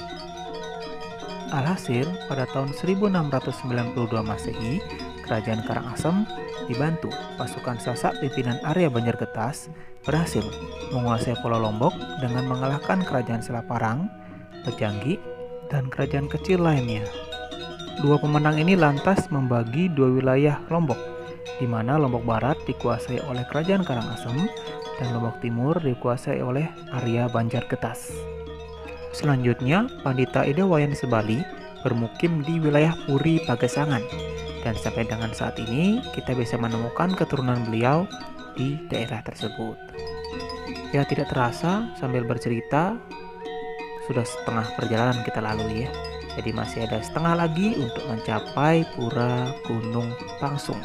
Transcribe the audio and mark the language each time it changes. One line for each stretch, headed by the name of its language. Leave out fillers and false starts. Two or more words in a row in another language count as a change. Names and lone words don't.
Indonesian: Alhasil, pada tahun 1692 Masehi, kerajaan Karangasem dibantu pasukan Sasak pimpinan Arya Banjargetas berhasil menguasai Pulau Lombok dengan mengalahkan kerajaan Selaparang, Pejanggi, dan kerajaan kecil lainnya. Dua pemenang ini lantas membagi dua wilayah Lombok, di mana Lombok Barat dikuasai oleh kerajaan Karangasem dan Lombok Timur dikuasai oleh Arya Banjargetas. Selanjutnya, Pandita Ida Wayan Sebali bermukim di wilayah Puri Pagesangan, dan sampai dengan saat ini kita bisa menemukan keturunan beliau di daerah tersebut. Ya, tidak terasa sambil bercerita sudah setengah perjalanan kita lalui ya. Jadi masih ada setengah lagi untuk mencapai Pura Gunung Pangsung.